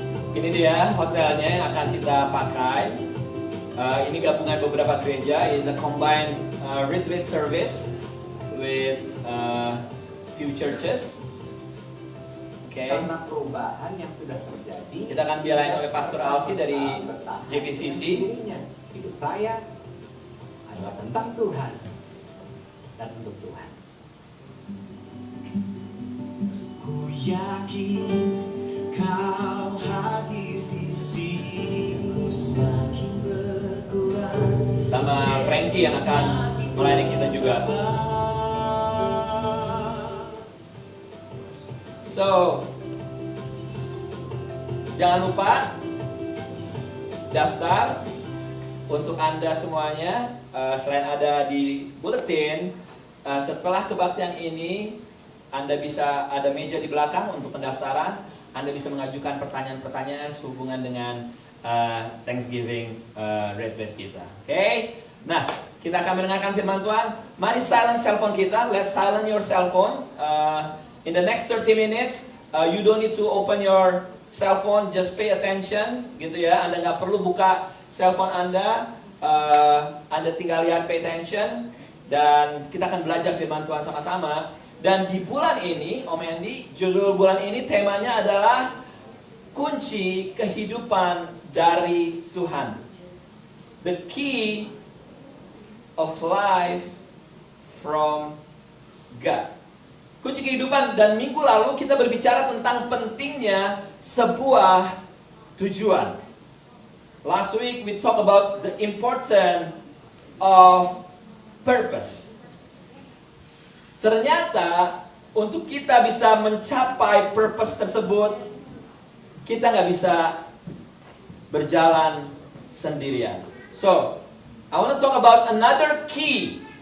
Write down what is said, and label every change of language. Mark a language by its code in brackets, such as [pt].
[id] Ini dia hotelnya yang akan kita pakai. Ini gabungan beberapa gereja. [en] It's a combined retreat service with few churches. Okay. [id] Karena perubahan yang sudah terjadi, Kita akan dilayani oleh Pastor Alfi dari JPCC. Hidup saya adalah tentang Tuhan dan untuk Tuhan. Ku yakin kau hadir di sini, semakin berkurang. Sama Frankie yang akan melayani kita juga. So, jangan lupa daftar untuk Anda semuanya. Selain ada di buletin, setelah kebaktian ini Anda bisa ada meja di belakang untuk pendaftaran. Anda bisa mengajukan pertanyaan-pertanyaan sehubungan dengan Thanksgiving retreat kita. Oke? Nah, kita akan mendengarkan firman Tuhan. Mari [en] silent cellphone [id] kita. [en] Let's silent your cell phone. In the next 30 minutes, you don't need to open your cell phone. Just pay attention, [id] gitu ya. Anda nggak perlu buka cell phone Anda. Anda tinggal lihat, [en] pay attention. [id] Dan kita akan belajar firman Tuhan sama-sama. Dan di bulan ini, Om Andy, judul bulan ini temanya adalah kunci kehidupan dari Tuhan. [en] The key of life from God. [id] Kunci kehidupan, dan minggu lalu kita berbicara tentang pentingnya sebuah tujuan. [en] Last week we talk about the importance of purpose. [id] Ternyata untuk kita bisa mencapai purpose tersebut, kita nggak bisa berjalan sendirian. [en] So, I want to talk about another key.